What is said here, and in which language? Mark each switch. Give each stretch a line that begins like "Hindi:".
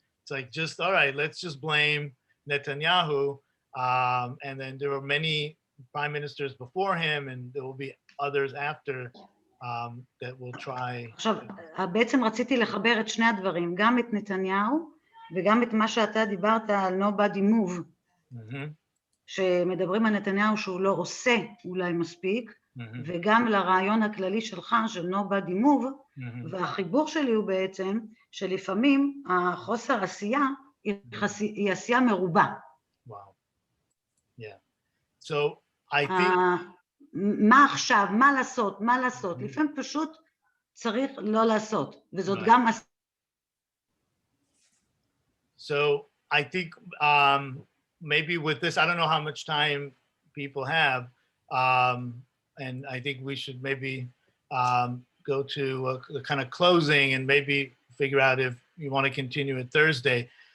English: It's like, just, all right, let's just blame Netanyahu. And then there were many prime ministers before him, and there will be others after. That will try.
Hebrew: עכשיו, בעצם רציתי לחבר את שני הדברים, גם את נתניהו וגם את מה שאתה דיברת על
English: nobody move,
Hebrew: שמדברים על נתניהו שהוא לא עושה אולי מספיק, וגם לרעיון הכללי שלך של nobody move, והחיבור שלי הוא בעצם שלפעמים החוסר עשייה היא עשייה מרובה.
English: Wow. Yeah. So I think
Hebrew: מה עכשיו, מה לעשות, לפעמים פשוט צריך לא לעשות, וזאת גם...
English: So I think maybe with this, I don't know how much time people have, and I think we should maybe go to a kind of closing and maybe figure out if you want to continue it Thursday.